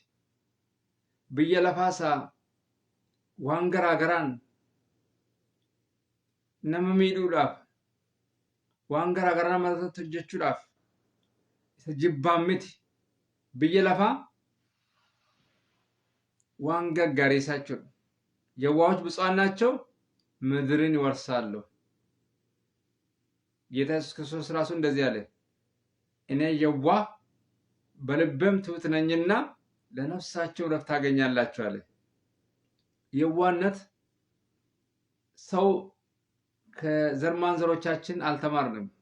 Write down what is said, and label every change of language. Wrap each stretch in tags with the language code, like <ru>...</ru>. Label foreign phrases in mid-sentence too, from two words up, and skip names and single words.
<om>Biyya lafaa isa waan garaagaraan nama miidhuudhaaf waan garaagaraa nama irratti hojjechuudhaaf isa jibbaan miti. Biyya lafaa waan gaggaarii jechuudha.</om> <am>የዋሆች ብፁዓን ናቸው ምድርን ይወርሳሉ። ጌታ ኢየሱስ ክርስቶስ ራሱ እንደዚህ አለ፣ እኔ የዋህ በልቤም ትሑት ነኝና ለነፍሳቸው ዕረፍት ታገኛላችሁ አለ። የዋህነት ሰው ከዘር ማንዘሮቻችን አልተማርንም።</am>